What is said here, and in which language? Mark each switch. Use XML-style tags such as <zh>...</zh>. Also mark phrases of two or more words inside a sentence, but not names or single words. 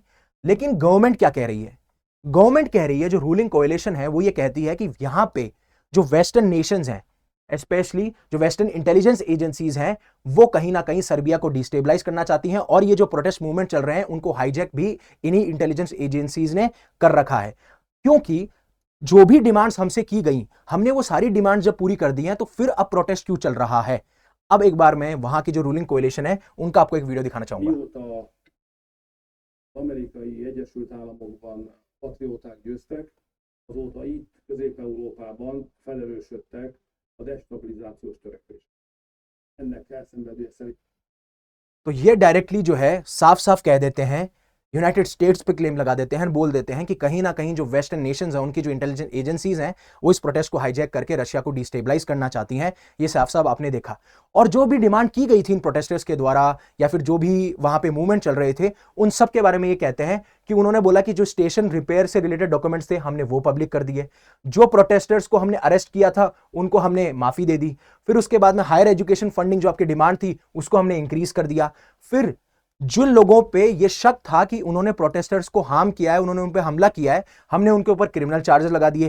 <hi>लेकिन गवर्नमेंट क्या कह रही है, गवर्नमेंट कह रही है, जो</hi> <en>ruling coalition</en> <hi>है वो ये कहती है कि यहां पे जो</hi> <en>western nations</en> <hi>हैं स्पेशली जो</hi> <en>western intelligence agencies</en> <hi>हैं वो कहीं ना कहीं सर्बिया को डिस्टेबलाइज करना चाहती हैं, और ये जो</hi> <en>protest movement</en> <hi>चल रहे हैं उनको हाईजैक भी इन्हीं</hi> <en>intelligence agencies</en> <hi>ने कर रखा है। क्योंकि जो भी डिमांड्स हमसे की गई, हमने वो सारी डिमांड्स जब पूरी कर दी हैं, तो फिर अब प्रोटेस्ट क्यों चल रहा है? अब एक बार मैं वहां की जो</hi> <en>ruling coalition</en> <hi>है उनका आपको एक वीडियो दिखाना चाहूंगा।</hi> <hu>Mióta amerikai Egyesült Államokban patrióták győztek, azóta itt Közép-Európában felerősödtek a destabilizációs törekvések. Ennek elszenvedője szerint</hu> <hi>तो ये डायरेक्टली जो है साफ साफ कह देते हैं, यूनाइटेड स्टेट्स पे क्लेम लगा देते हैं, बोल देते हैं कि कहीं ना कहीं जो</hi> <en>western nations</en> <hi>हैं उनकी जो</hi> <en>intelligence agencies</en> <hi>हैं वो इस प्रोटेस्ट को हाईजैक करके रशिया को डिस्टेबलाइज करना चाहती हैं। ये साफ साफ आपने देखा। और जो भी डिमांड की गई थी इन प्रोटेस्टर्स के द्वारा या फिर जो भी वहां पे मूवमेंट चल रहे थे, उन सब के बारे में ये कहते हैं कि उन्होंने बोला कि जो</hi> <en>station repair</en> <hi>से</hi> <en>related documents</en> <hi>थे हमने वो पब्लिक कर दिए, जो प्रोटेस्टर्स को हमने अरेस्ट किया था उनको हमने माफी दे दी, फिर उसके बाद में</hi> <en>higher education funding</en> <hi>जो आपकी डिमांड थी उसको हमने इंक्रीज कर दिया, फिर जिन लोगों पे ये शक था कि उन्होंने प्रोटेस्टर्स को हार्म किया है, उन्होंने उन पे हमला किया है, हमने उनके ऊपर</hi> <en>criminal charges</en> <hi>लगा दिए।</hi>